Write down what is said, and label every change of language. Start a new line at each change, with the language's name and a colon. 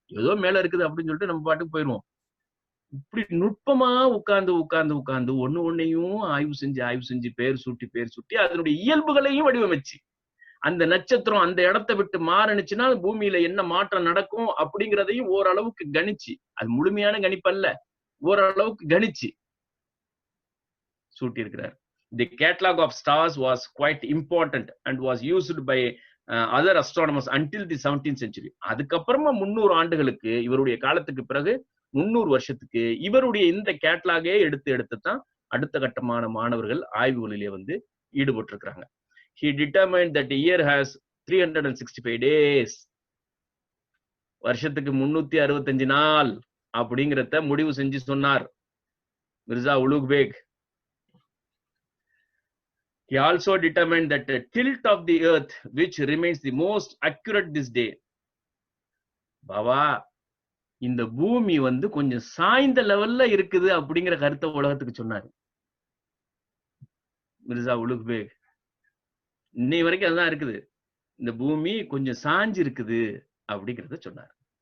Tamil: ஏதோ மேல இருக்குது அப்படின்னு சொல்லிட்டு நம்ம பாட்டுக்கு போயிருவோம். இப்படி நுட்பமா உட்கார்ந்து ஒண்ணு ஒன்னையும் ஆய்வு செஞ்சு பேர் சூட்டி அதனுடைய இயல்புகளையும் வடிவமைச்சு அந்த நட்சத்திரம் அந்த இடத்தை விட்டு மாறனுச்சுன்னா பூமியில என்ன மாற்றம் நடக்கும் அப்படிங்கிறதையும் ஓரளவுக்கு கணிச்சு, அது முழுமையான கணிப்பல்ல, ஓரளவுக்கு கணிச்சு சூட்டி இருக்கிறார்.
English: The catalog of stars was quite important and was used by other astronomers until the 17th century.
Tamil: அதுக்கப்புறமா 300 ஆண்டுகளுக்கு இவருடைய காலத்துக்கு பிறகு 300 வருஷத்துக்கு இவருடைய இந்த கேட்டலாகே எடுத்து தான் அடுத்த கட்டமான மாணவர்கள் ஆய்வுகளிலே வந்து ஈடுபட்டு இருக்கிறாங்க.
English: He determined that the year has 365 days.
Tamil: வருஷத்துக்கு 365 நாள் அப்படிங்கிறத முடிவு செஞ்சு சொன்னார் Mirza Ulugh back.
English: He also determined that the tilt of the earth, which remains the most accurate this day. பாபா,
Tamil: இந்த பூமி வந்து கொஞ்சம் சாய்ந்த லெவல்ல இருக்குது அப்படிங்கிற கருத்தை உலகத்துக்கு சொன்னாரு மிர்சா உலுக் பேக். இன்னை வரைக்கும் அதுதான் இருக்குது. இந்த பூமி கொஞ்சம் சாஞ்சு இருக்குது அப்படிங்கிறத சொன்னார்.